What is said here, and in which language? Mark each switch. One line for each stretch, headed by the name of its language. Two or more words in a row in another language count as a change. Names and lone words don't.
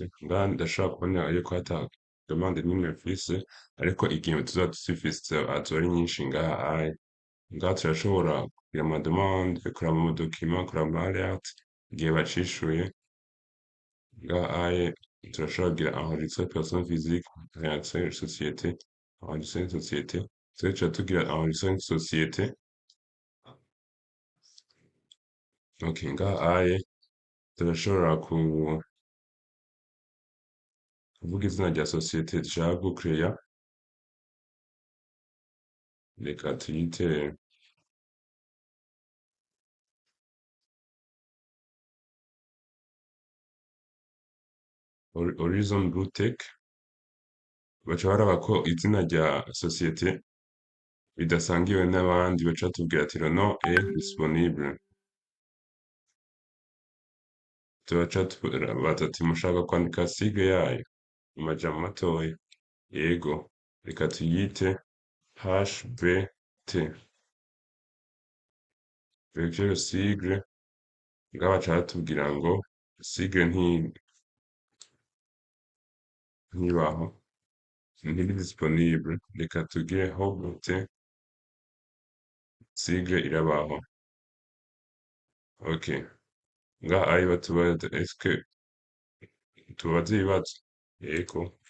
Rundi: Ngaha ndashobora kubona yuko hata demande n'imwe mfise, ariko igihe tuzoba tuzifise azoba ari nyinshi ngaha. Ngaha turashobora kugira amademande, kuraba mu document, kuraba ama alerte, igihe bacishuye. Ngaha turashobora kugira
French: enregistrer personne physique, création de société, enregistrer une société.
Rundi: Twe tuca tugira
French: enregistrer une société.
Rundi: Okay, ngaha turashobora kuvuga izina rya société dushaka gucreya. Reka tuyite Horizon Blue Tech. Baca baraba ko izina rya société ridasangiwe n'abandi, baca batubwira ati
French: le nom est disponible.
Rundi: Tubaca tubaza ati mushaka kwandika sigle yayo mu majambo matoya. Yego, reka tuyite HBT.
French: Vérifier le sigle.
Rundi: Ngaha baca batubwira ngo sigle ntibaho, ntiri disponible. Reka tugire HBT, sigle irabaho. Okay. Ngaha batubaza
French: est-ce que
Rundi: tubaze ibibazo. Yego.